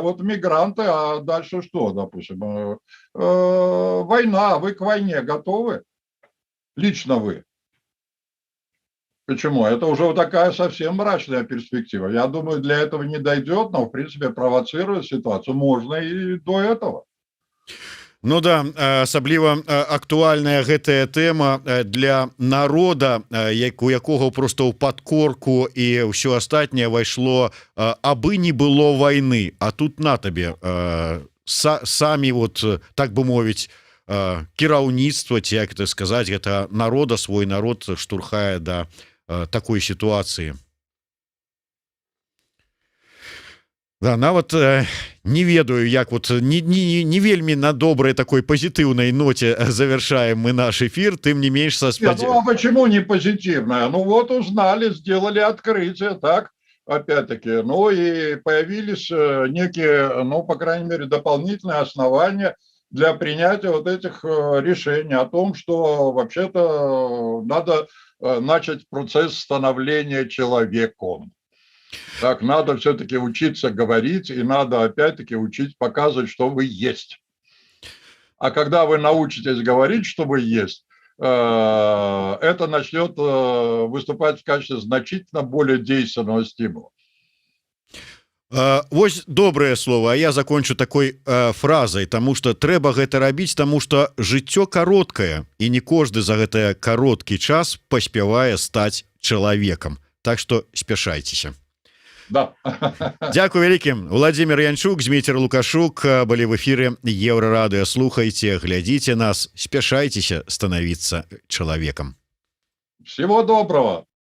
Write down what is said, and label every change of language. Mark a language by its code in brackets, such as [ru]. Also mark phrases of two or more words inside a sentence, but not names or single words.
[ru] Вот мигранты, а дальше что, допустим? Война, вы к войне готовы? Лично вы. Почему? Это уже вот такая совсем мрачная перспектива. Я думаю, для этого не дойдет, но, в принципе, провоцировать ситуацию можно и до этого. [be] Ну да, асабліва актуальная гэтая тэма для народа, у якога просто ў падкорку і ўсё астатняе вайшло, абы не было вайны, а тут на табе самі, вот так бы мовіць, кіраўніцтва, ці як это сказаць, гэта народа, свой народ штурхае да такой сітуацыі. [ru] Да, [be] нават не ведаю, як вот не вельмі [ru] на доброй такой позитивной ноте завершаем мы наш эфир, тем не меньше Ну а почему не позитивная? Ну вот узнали, сделали открытие, так, опять-таки, ну и появились некие, ну по крайней мере, дополнительные основания для принятия вот этих решений о том, что вообще-то надо начать процесс становления человеком. Так, надо все-таки учиться говорить, и надо опять-таки учить показывать, что вы есть. А когда вы научитесь говорить, что вы есть, это начнет выступать в качестве значительно более действенного стимула. [be] Вось добрае слово, а [ru] я закончу такой фразай, [be] тому что трэба гэта рабіць, тому что жыццё кароткае, і не кожны за гэты кароткі час паспявае стаць чалавекам. Так что спяшайцеся. Да. Дякую вялікім. [ru] Владимир Янчук, Змейцер Лукашук былі в эфире Еврорадио. Слухайте, глядите нас, спяшайцеся становиться человеком. Всего доброго.